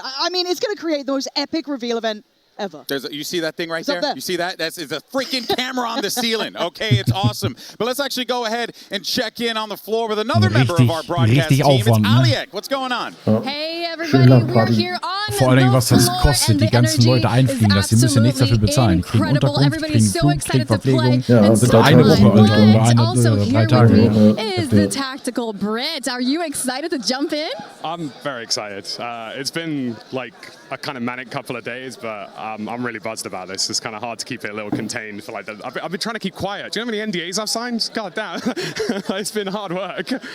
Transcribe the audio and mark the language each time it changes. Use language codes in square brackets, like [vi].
[en] I mean, it's going to create the most epic reveal event ever. You see that thing right there? You see that? It's a freaking camera on the ceiling. Okay, it's awesome. But let's actually go ahead and check in on the floor with another member of our broadcast team. It's Aliek. What's going on? Hey everybody, we're here on [de] Vor allen Dingen, was das kostet, die ganzen Leute einfliegen lassen. Die müssen ja nichts dafür bezahlen. Die kriegen Unterkunft, kriegen Flug, kriegen Verpflegung. Ja, eine Woche, 3 Tage. [en] Is the tactical Brit. Are you excited to jump in? I'm very excited. It's been like a kind of manic couple of days, but I'm really buzzed about this. It's kind of hard to keep it a little contained for like I've been trying to keep quiet. Do you know how many NDAs I've signed? God damn. It's been hard work.